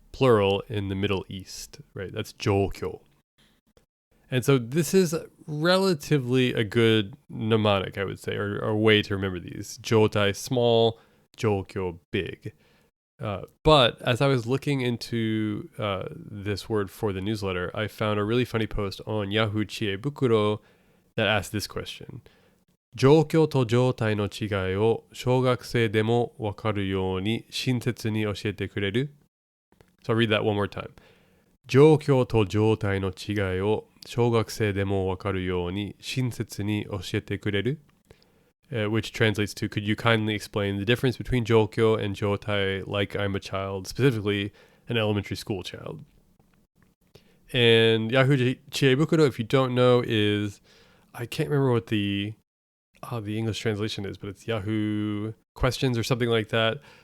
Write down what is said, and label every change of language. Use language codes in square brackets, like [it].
[en] plural in the Middle East, right? That's 状況.And so this is relatively a good mnemonic, I would say, or way to remember these. 状態 small, 状況 big. But as I was looking into this word for the newsletter, I found a really funny post on Yahoo Chiebukuro that asked this question. [ja] 状況と状態の違いを小学生でもわかるように親切に教えてくれる? [en] So I'll read that one more time. [ja] 状況と状態の違いを小学生でもわかるように親切に教えてくれる? [en] Which translates to, could you kindly explain the difference between 状況 and 状態, like I'm a child, specifically an elementary school child? And Yahoo Chiebukuro, if you don't know, is, I can't remember what the English translation is, but it's Yahoo questions or something like that.